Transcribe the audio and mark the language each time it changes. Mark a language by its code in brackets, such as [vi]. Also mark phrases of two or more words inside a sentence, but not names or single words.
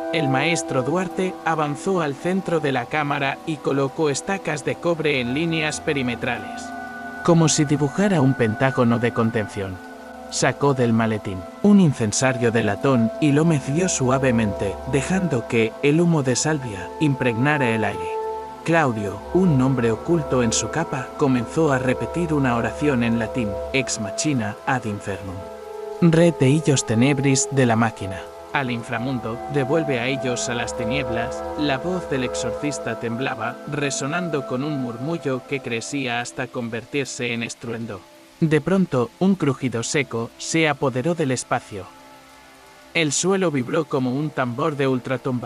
[es] El maestro Duarte avanzó al centro de la cámara y colocó estacas de cobre en líneas perimetrales, como si dibujara un pentágono de contención. Sacó del maletín un incensario de latón y lo mecidió suavemente, dejando que el humo de salvia impregnara el aire. Claudio, un nombre oculto en su capa, comenzó a repetir una oración en latín: [la] ex machina ad infernum. Rete illos tenebris [es] de la máquina. Al inframundo, devuelve a ellos a las tinieblas. La voz del exorcista temblaba, resonando con un murmullo que crecía hasta convertirse en estruendo. De pronto, un crujido seco se apoderó del espacio. El suelo vibró como un tambor de ultratumba.